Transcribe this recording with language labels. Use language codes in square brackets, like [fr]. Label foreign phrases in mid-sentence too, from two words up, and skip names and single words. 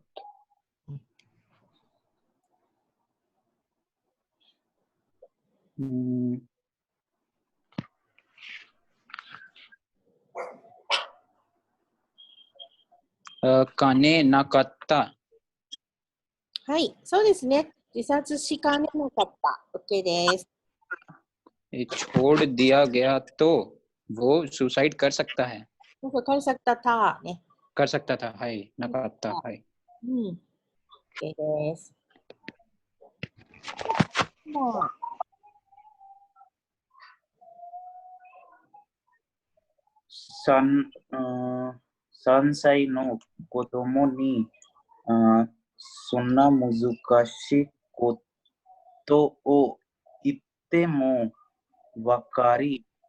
[ja] 金なかった。はい、そうですね。自殺しかねなかった。OK です。 [hi] छोड़ दिया गया तो वो सुसाइड कर सकता है। कर सकता थाね。 कर सकता था。 [ja] はい。なかった。はい。 OK です。 3歳の子供にそんな難しいことを言ってもわかり、